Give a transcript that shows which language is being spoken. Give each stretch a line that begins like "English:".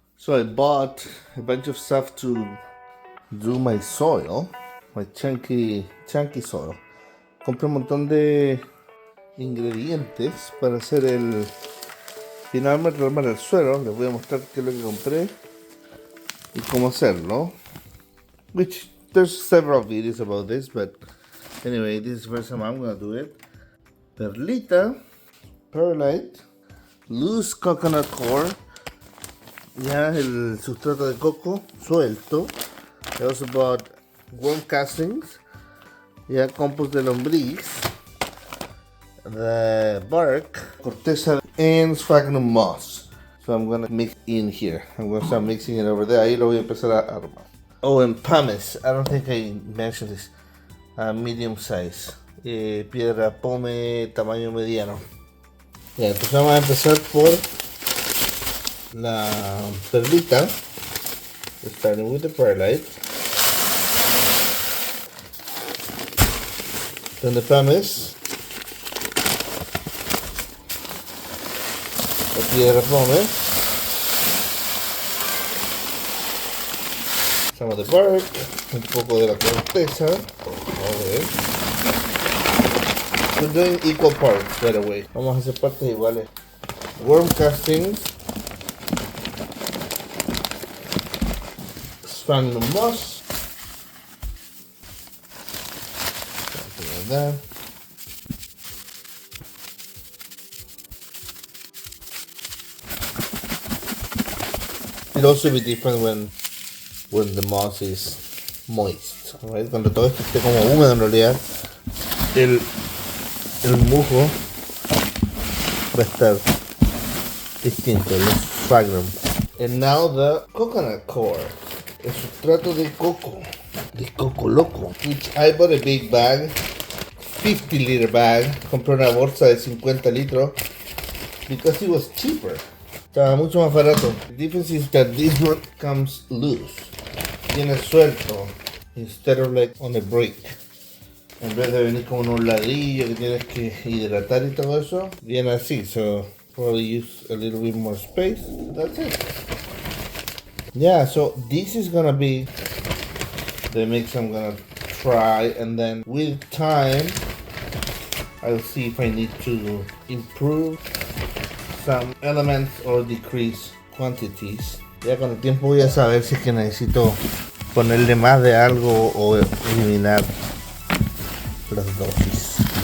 English: So I bought a bunch of stuff to do my soil, my chunky soil.
Spanish: Compré un montón de ingredientes para hacer el finalmente armar el suelo. Les voy a mostrar qué es lo que compré y cómo hacerlo.
English: Which there's several videos about this, but anyway, this is the first time I'm gonna do it.
Spanish: Perlita,
English: perlite, loose coconut coir,
Spanish: ya el sustrato de coco suelto.
English: I also bought worm castings,
Spanish: ya compost de lombriz,
English: the bark, corteza, and sphagnum moss. So I'm gonna mix in here. I'm gonna start mixing it over there.
Spanish: Ahí lo voy a empezar a armar.
English: Oh, and pumice. I don't think I mentioned this. Medium size.
Spanish: Piedra pome tamaño mediano. Ya, entonces vamos a empezar por la perlita.
English: Starting with the perlite. Then the pumice.
Spanish: La piedra pome.
English: Some of the bark.
Spanish: Un poco de la corteza.
English: Okay. We're doing equal parts, by the way.
Spanish: Vamos a hacer partes iguales.
English: Worm castings. Sphagnum moss. Something like that. It'll also be different when the moss is moist, right?
Spanish: Cuando todo esto esté como húmedo en realidad, el musgo va a estar distinto, el sphagnum.
English: And now the coconut coir,
Spanish: el sustrato de coco loco,
English: which I bought a big bag, 50-liter bag.
Spanish: Compré una bolsa de 50 litros
English: because it was cheaper.
Spanish: Estaba mucho más barato.
English: The difference is that this one comes loose.
Spanish: Viene suelto,
English: instead of like on a brick.
Spanish: En vez de venir como un ladrillo que tienes que hidratar y todo eso, viene así.
English: So probably use a little bit more space. That's it. Yeah, so this is gonna be the mix I'm gonna try, and then with time I'll see if I need to improve some elements or decrease quantities.
Spanish: Ya con el tiempo voy a saber si es que necesito ponerle más de algo o eliminar las dosis.